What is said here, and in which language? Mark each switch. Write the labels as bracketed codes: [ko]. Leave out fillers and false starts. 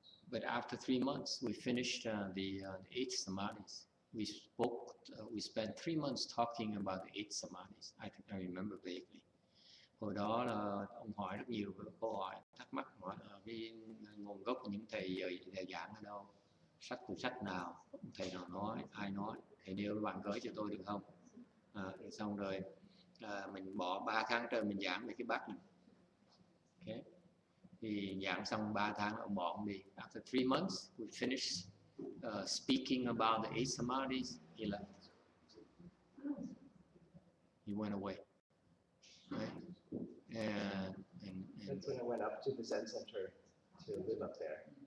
[en] But after 3 months, we finished the 8 samadhis. We spent 3 months talking about the 8 samadhis. I think I remember vaguely. [vi] Hồi đó là ông hỏi rất nhiều câu hỏi, thắc mắc hỏi cái nguồn gốc của những thầy giảng ở đâu, từ sách nào, thầy nào nói, ai nói, thầy nêu bạn gửi cho tôi được không? Xong rồi mình bỏ 3 tháng trời mình giảng về cái bát này. Okay. Thì giảng xong 3 tháng ông bỏ ông đi. [en] After 3 months, we finished speaking about the 8 samadhis. He left. He went away. Right? And that's when I went up to the Zen Center to live up there.